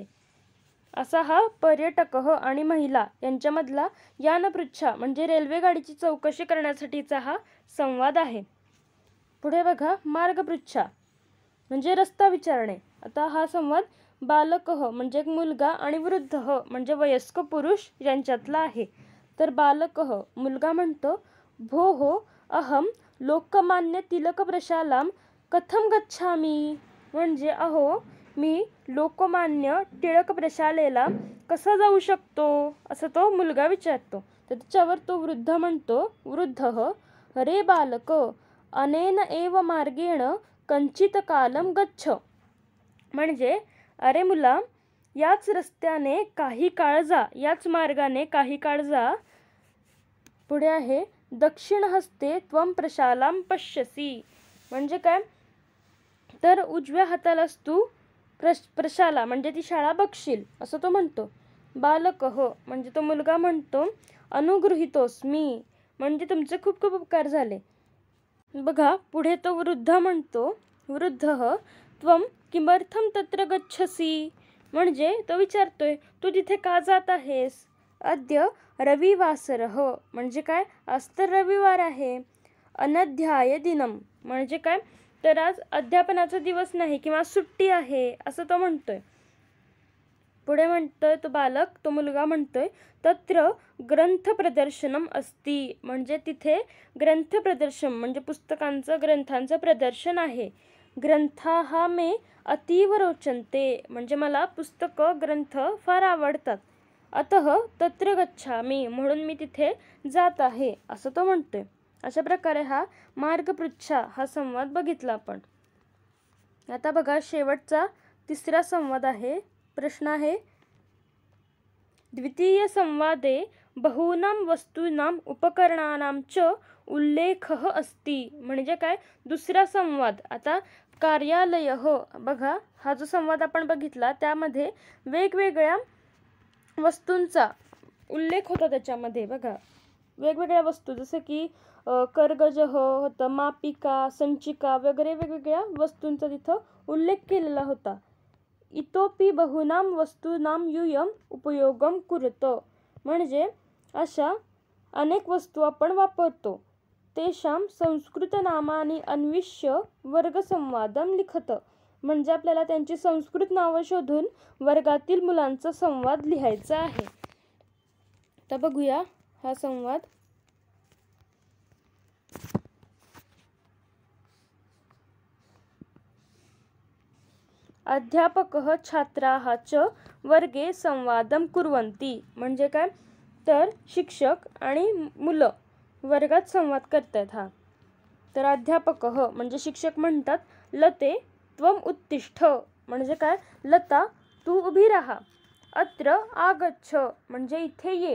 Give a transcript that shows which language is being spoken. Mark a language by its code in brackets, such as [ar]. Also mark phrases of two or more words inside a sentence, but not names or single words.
[mr] असा हा पर्यटकः आणि महिला यांच्यामधला यानपृच्छा म्हणजे रेल्वेगाडीची चौकशी करण्यासाठीचा हा संवाद आहे. पुढे बघा मार्गपृच्छा म्हणजे रस्ता विचारणे. आता हा संवाद बालकः म्हणजे एक मुलगा आणि वृद्धः म्हणजे वयस्क पुरुष यांच्यातला आहे. तर बालकः मुलगा म्हणतो [sa] भोः अहम लोकमान्य तिलक प्रशालाम कथम गच्छामि, [mr] म्हणजे अहो मी लोकमान्य टिळक प्रशालेला कसा जाऊ शकतो, असं तो मुलगा विचारतो. तर त्याच्यावर तो वृद्ध म्हणतो [sa] वृद्धः रे बालक अनेन एव मार्गेण कंचित कालम गच्छ, [mr] म्हणजे अरे मुला याच रस्त्याने काही काळ जा, याच मार्गाने काही काळ जा. पुढे आहे [sa] दक्षिण हस्ते त्वम प्रशालाम पश्यसी, [mr] म्हणजे काय तर उजव्या हातालाच तू प्रशाला म्हणजे ती शाळा बघशील, असं तो म्हणतो. बालकः म्हणजे तो मुलगा म्हणतो अनुगृहीतोस्मी, म्हणजे तुमचे खूप खूप उपकार झाले. बघा पुढे तो वृद्ध म्हणतो [sa] वृद्धः त्वम किमर्थम तत्र गच्छसी, [mr] म्हणजे तो विचारतोय तू तिथे का जात आहेस. [sa] अद्य रविवासरः, [mr] म्हणजे काय आज तर रविवार आहे. [sa] अनध्याय दिनम, [mr] म्हणजे काय तर आज अध्यापनाचा दिवस नाही किंवा सुट्टी आहे, असं तो म्हणतोय. पुढे म्हणतोय तो बालक, तो मुलगा म्हणतोय [sa] तत्र ग्रंथ प्रदर्शनम अस्ति, [mr] म्हणजे तिथे ग्रंथ प्रदर्शन म्हणजे पुस्तकांचं ग्रंथांचं प्रदर्शन आहे. [sa] ग्रंथाः मे अतीव रोचन्ते, [mr] म्हणजे मला पुस्तकं ग्रंथ फार आवडतात. [sa] अतः तत्र गच्छामि, [mr] म्हणून मी तिथे जात आहे, असं तो म्हणतोय. अशा प्रकारे हा मार्गपृच्छा हा संवाद बघितला आपण. आता बघा शेवटचा तिसरा संवाद आहे. प्रश्न आहे [sa] द्वितीय संवादे बहूनां वस्तूनां उपकरणानां च उल्लेखः अस्ति. [mr] म्हणजे काय, दुसरा संवाद. आता कार्यालय बघा, हा जो संवाद आपण बघितला त्यामध्ये वेगवेगळ्या वस्तूंचा उल्लेख होता. त्याच्यामध्ये बघा वेगवेगळ्या वस्तू, जसं की कर्गज होतं, मापिका, संचिका वगैरे वेगवेगळ्या वस्तूंचा तिथं उल्लेख केलेला होता. [sa] इतोपि बहुनां वस्तूनां यूयम् उपयोगं कुरुतो. [mr] म्हणजे अशा अनेक वस्तू आपण वापरतो. [sa] तेषां संस्कृतनामानि अन्विष्य वर्गसंवादं लिखत. [mr] म्हणजे आपल्याला त्यांची संस्कृत नावं शोधून वर्गातील मुलांचा संवाद लिहायचा आहे. तर बघूया हा संवाद. [sa] अध्यापकः छात्राः च वर्गे संवादं कुर्वन्ति. [mr] म्हणजे काय, तर शिक्षक आणि मुलं वर्गात संवाद करतात. हा तर अध्यापकः म्हणजे शिक्षक म्हणतात, [sa] लते त्वम उत्तिष्ठ. [mr] म्हणजे काय, लता तू उभी राहा. [sa] अत्र आगच्छ [mr] म्हणजे इथे ये.